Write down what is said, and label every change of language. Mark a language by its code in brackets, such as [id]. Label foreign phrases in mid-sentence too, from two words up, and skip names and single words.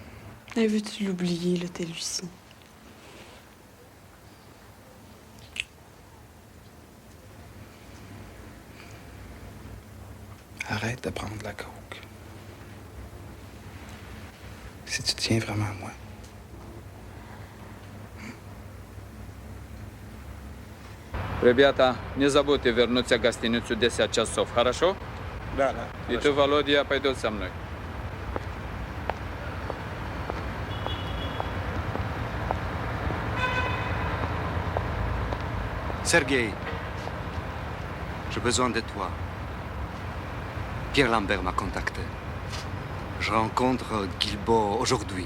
[fr] Veux-tu l'oublier, là, t'es Lucie? Arrête de prendre de la coke. Si tu tiens vraiment à moi. [ru] Ребята, не забудьте вернуться в гостиницу 10 часов, хорошо? Да, да. И ты, Володя, пойдет со мной. [fr] Sergei, j'ai besoin de toi. Pierre Lambert m'a contacté. Je rencontre Guilbault aujourd'hui.